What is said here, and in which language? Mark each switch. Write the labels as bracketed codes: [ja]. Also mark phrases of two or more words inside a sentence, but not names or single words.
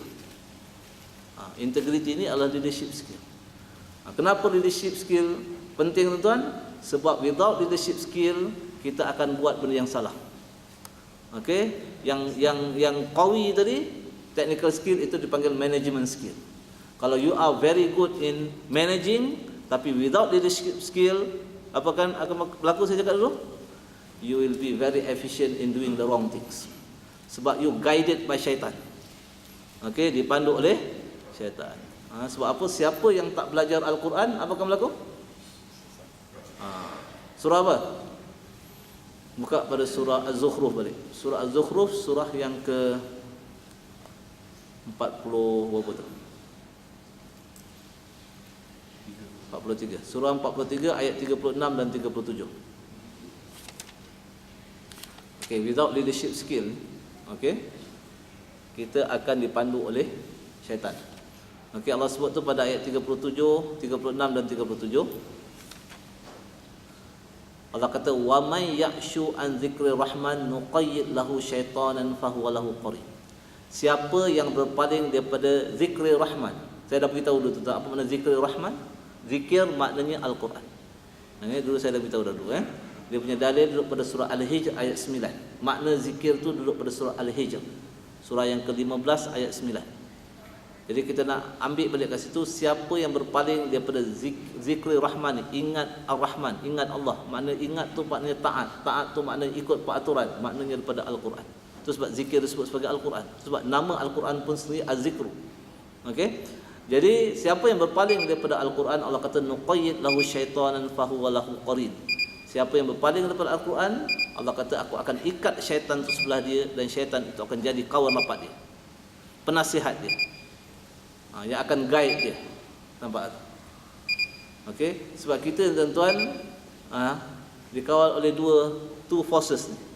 [ms] Integrity ni adalah [en] leadership skill. [ms] Kenapa [en] leadership skill [ms] penting tuan-tuan? Sebab [en] without leadership skill [ms] kita akan buat benda yang salah. Okey, yang qawi tadi [en] technical skill [ms] itu dipanggil [en] management skill. [ms] Kalau [en] you are very good in managing [ms] tapi [en] without leadership skill, [ms] apa akan berlaku? Saya cakap dulu, [en] you will be very efficient in doing the wrong things. [ms] Sebab [en] you guided by [ms] syaitan. Okey, dipandu oleh syaitan. Sebab apa? Siapa yang tak belajar Al-Quran, apa akan berlaku? Surah apa? Buka pada surah Az-Zukhruf balik. Surah Az-Zukhruf, surah yang ke 40 berapa tu? 43. Surah 43 ayat 36 dan 37. Okey, [en] without leadership skill, [ms] okey, kita akan dipandu oleh syaitan. Okey, Allah sebut tu pada ayat 37, 36 dan 37. Allah kata [ar] ومن يعش عن ذكر الرحمن نقيض له شيطانا فهو له قرين. [ms] Siapa yang berpaling daripada [ar] ذكر الرحمن. [ms] Saya dah beritahu dulu tentang apa makna [ar] ذكر الرحمن. [ms] Zikir maknanya Al-Quran. Ini dulu saya dah beritahu dulu. Dia punya dalil duduk pada surah Al-Hijr ayat 9. Makna zikir tu duduk pada surah Al-Hijr, surah yang ke-15 ayat 9. Jadi kita nak ambil balik kat situ, siapa yang berpaling daripada [ar] ذكر الرحمن, [ms] ingat Ar-Rahman, ingat Allah. Makna ingat tu maknanya taat, taat tu maknanya ikut peraturan, maknanya daripada Al-Quran. Itu sebab zikir disebut sebagai Al-Quran. Sebab nama Al-Quran pun sendiri Az-Zikru. Okey. Jadi siapa yang berpaling daripada Al-Quran, Allah kata [ar] نقيض له شيطانا فهو له قرين. [ms] Siapa yang berpaling daripada Al-Quran, Allah kata aku akan ikat syaitan tu sebelah dia, dan syaitan itu akan jadi kawan rapat dia, penasihat dia, yang akan guide dia. Nampak? Okey, sebab kita tuan-tuan dikawal oleh [en] two forces [ms] ni.